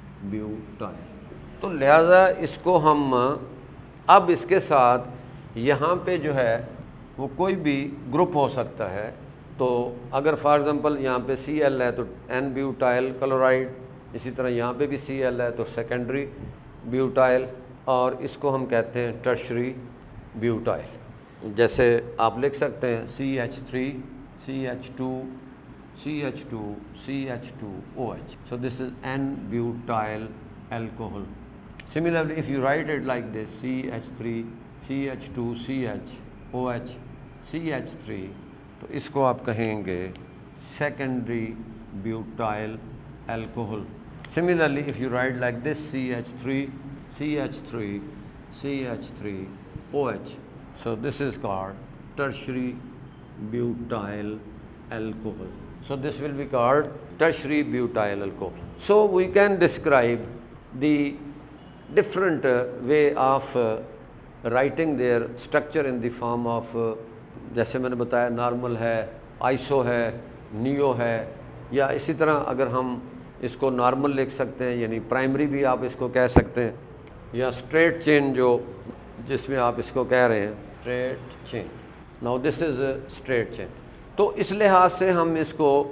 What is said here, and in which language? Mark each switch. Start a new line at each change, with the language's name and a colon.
Urdu: بیوٹائل۔ تو لہٰذا اس کو ہم اب اس کے ساتھ یہاں پہ جو ہے وہ کوئی بھی گروپ ہو سکتا ہے، تو اگر فار ایگزامپل یہاں پہ Cl ہے تو N بیوٹائل کلورائڈ، اسی طرح یہاں پہ بھی Cl ہے تو سیکنڈری بیوٹائل، اور اس کو ہم کہتے ہیں ٹرشری بیوٹائل۔ جیسے آپ لکھ سکتے ہیں CH3 CH2 CH2 CH2OH،
English: so this is N-butyl alcohol. Similarly, if you write it like this CH3 CH2 CH CH3،
Urdu: تو اس کو آپ کہیں گے
English: secondary butyl alcohol. Similarly, if you write like this CH3 CH3 CH3OH، so this is called tertiary butyl alcohol. So this will be called tertiary butyl alcohol. So we can describe the different way of writing their structure in the form of
Urdu: جیسے میں نے بتایا normal ہے، آئسو ہے، new ہے، یا اسی طرح اگر ہم اس کو نارمل لکھ سکتے ہیں، یعنی پرائمری بھی آپ اس کو کہہ سکتے ہیں، یا اسٹریٹ چین جو جس میں آپ اس کو کہہ رہے ہیں street chain.
English: Now this is straight chain.
Urdu: تو اس لحاظ سے ہم اس کو